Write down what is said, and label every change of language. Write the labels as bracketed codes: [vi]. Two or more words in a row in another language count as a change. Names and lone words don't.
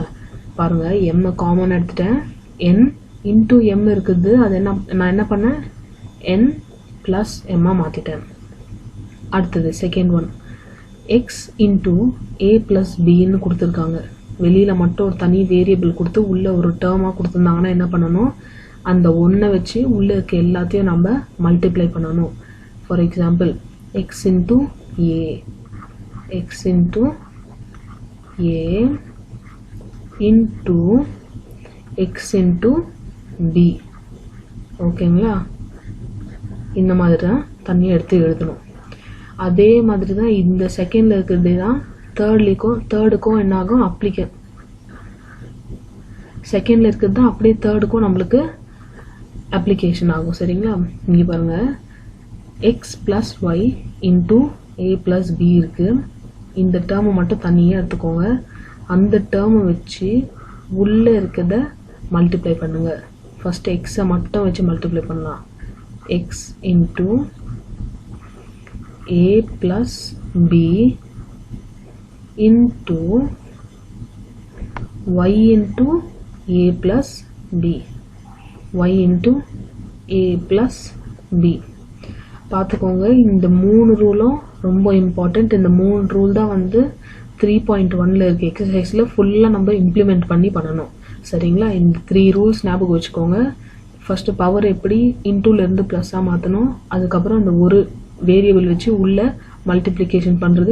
[ta] பாருங்கள், எம்மை காமனாக எடுத்துட்டேன், [en] n into m [ta] இருக்குது, அது நான் என்ன பண்ணேன், [en] n plus m [ta] மாற்றிட்டேன். அடுத்தது [en] second one, x into a plus b [ta] கொடுத்துருக்காங்க. வெளியில் மட்டும் ஒரு தனி வேரியபிள் கொடுத்து உள்ளே ஒரு டேர்மாக கொடுத்துருந்தாங்கன்னா என்ன பண்ணணும், அந்த ஒன்றை வச்சு உள்ளே இருக்க எல்லாத்தையும் நம்ம மல்டிப்ளை பண்ணணும். [en] For example x into a, x into a into x into b. [ta] ஓகேங்களா? இந்த மாதிரி தான் தனியாக எடுத்து எழுதணும். அதே மாதிரி தான் இந்த செகண்டில் இருக்கிறது தான் தேர்டுக்கும் என்ன ஆகும், செகண்டில் இருக்கிறது தான் அப்படியே தேர்டுக்கும் நம்மளுக்கு அப்ளிகேஷன் ஆகும். சரிங்களா? இங்கே பாருங்கள், [en] x plus y into a plus b [ta] இருக்குது. இந்த டேர்மை மட்டும் தனியாக எடுத்துக்கோங்க. அந்த டேர்மை வச்சு உள்ளே இருக்கிறத மல்டிப்ளை பண்ணுங்கள். [en] first x [ta] மட்டும் வச்சு மல்டிப்ளை பண்ணலாம். [en] x into a plus b into y into a plus b, y into a plus b. [ta] பார்த்துக்கோங்க, இந்த 3 ரூலும் ரொம்ப இம்பார்ட்டண்ட். இந்த 3 ரூல் தான் வந்து 3.1ல் இருக்க எக்ஸசைஸில் ஃபுல்லாக நம்ம இம்ப்ளிமெண்ட் பண்ணணும். சரிங்களா? இந்த 3 ரூல்ஸ் ஞாபகம் வச்சுக்கோங்க. ஃபஸ்ட்டு பவர் எப்படி இன்டூலேருந்து ப்ளஸ்ஸாக மாற்றணும், அதுக்கப்புறம் அந்த ஒரு வேரியபிள் வச்சு உள்ள மல்டிப்ளிகேஷன் பண்ணுறது.